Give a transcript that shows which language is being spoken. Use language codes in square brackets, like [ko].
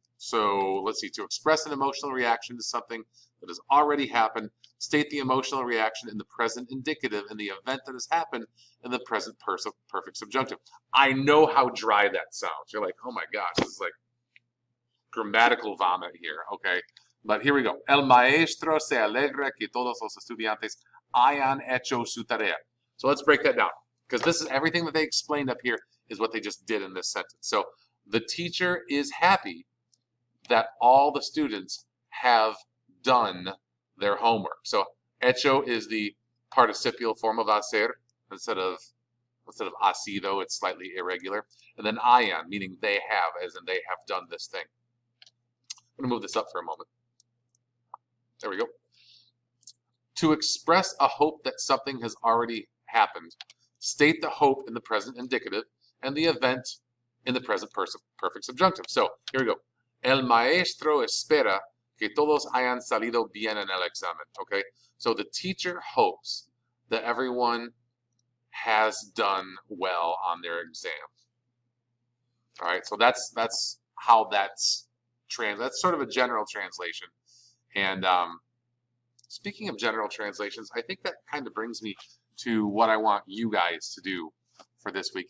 [en] So let's see, to express an emotional reaction to something that has already happened, state the emotional reaction in the present indicative and the event that has happened in the present perfect subjunctive. I know how dry that sounds. You're like, oh my gosh, this is like grammatical vomit here, okay? But here we go. [es] El maestro se alegra que todos los estudiantes hayan hecho su tarea. [en] So let's break that down, because this is everything that they explained up here is what they just did in this sentence. So the teacher is happy that all the students have done their homework. So hecho is the participial form of hacer. Instead of [es] ha sido, [en] it's slightly irregular. And then hayan, meaning they have, as in they have done this thing. I'm going to move this up for a moment. There we go. To express a hope that something has already happened, state the hope in the present indicative and the event in the present perfect subjunctive. So here we go. [es] El maestro espera que todos hayan salido bien en el examen. [en] Okay, so the teacher hopes that everyone has done well on their exam. All right, so that's how that's sort of a general translation. And speaking of general translations, I think that kind of brings me to what I want you guys to do for this week.